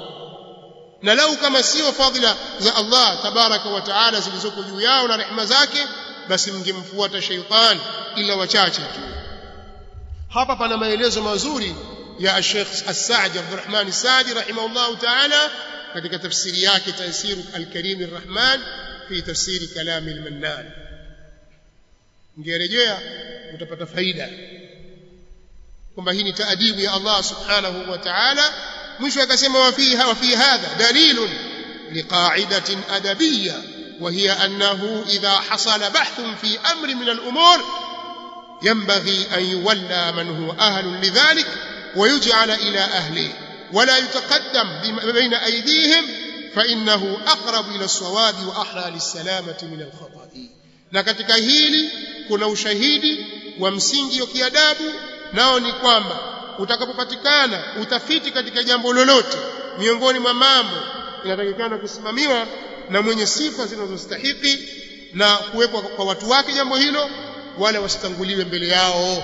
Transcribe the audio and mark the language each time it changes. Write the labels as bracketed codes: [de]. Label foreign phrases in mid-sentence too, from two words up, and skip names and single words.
[sw] Na lau kama sio fadhila za Allah [ar] تبارك وتعالى [sw] zilizoko juu yao na rehema zake, basi mngemfuata shaytan ila wachache tu. Hapa pana maelezo mazuri ya Sheikh As-Sa'di Abdurrahman As-Sa'di [ar] رحمه الله تعالى [sw] katika tafsiri yake Taysir al-Karim ar-Rahman fi tafsiri kalam al-Mannan. Ngerejea utapata faida kwamba hii ni taadibu ya Allah [ar] سبحانه وتعالى. [sw] mwisho akasema [ar] وفي هذا دليل لقاعدة أدبية وهي أنه إذا حصل بحث في أمر من الأمور ينبغي أن يولى من هو أهل لذلك ويجعل إلى أهله ولا يتقدم بين أيديهم فإنه أقرب إلى الصواب وأحرى للسلامة من الخطأ. [sw] Na katika hili kuna ushahidi wa msingi wa kiadabu, nao ni kwamba utakapopatikana utafiti katika jambo lolote miongoni mwa mambo inatakikana kusimamiwa na mwenye sifa zinazostahili na kuwekwa kwa watu wake jambo hilo, wala wasitanguliwe mbele yao.